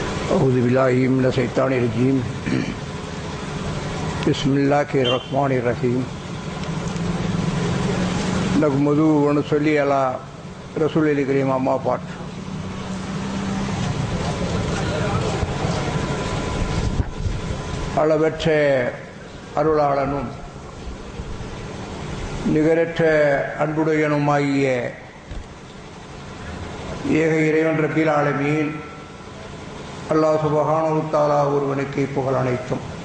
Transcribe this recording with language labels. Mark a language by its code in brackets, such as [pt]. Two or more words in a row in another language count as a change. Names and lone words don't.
[ar] أعوذ بالله من الشيطان الرجيم بسم الله الرحمن الرحيم نحمده ونصلي على رسول الكريم أما بعد [ta] அளவற்ற அருளாளனும் நிகரற்ற அன்புடையனுமாகிய ஏக இறைவன் [ar] رب العالمين الله سبحانه وتعالى [ta] ஒருவனுக்கே புகழ் அனைத்தும்.